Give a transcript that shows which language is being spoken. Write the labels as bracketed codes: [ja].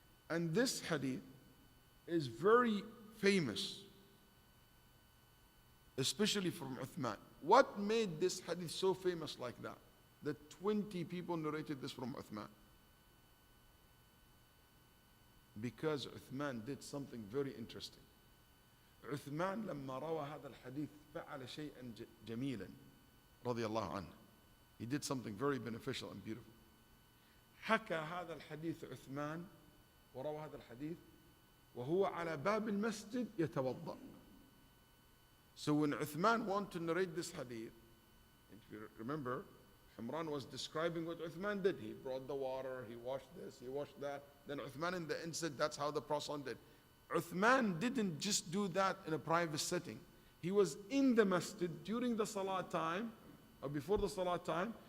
[en] And this hadith is very famous, especially from Uthman. What made this hadith so famous like that? That 20 people narrated this from Uthman. Because Uthman did something very interesting. [ar] Uthman لما روى هذا الحديث فعل شيئا جميلا رضي الله عنه. [en] He did something very beneficial and beautiful. [ar] حكى هذا الحديث عثمان وروى هذا الحديث وهو على باب المسجد يتوضأ. [en] So when Uthman wanted to narrate this hadith, if you remember, Humran was describing what Uthman did. He brought the water, he washed this, he washed that. Then Uthman in the end said, that's how the Prophet did. Uthman didn't just do that in a private setting. He was in the masjid during the salah time, or before the salah time.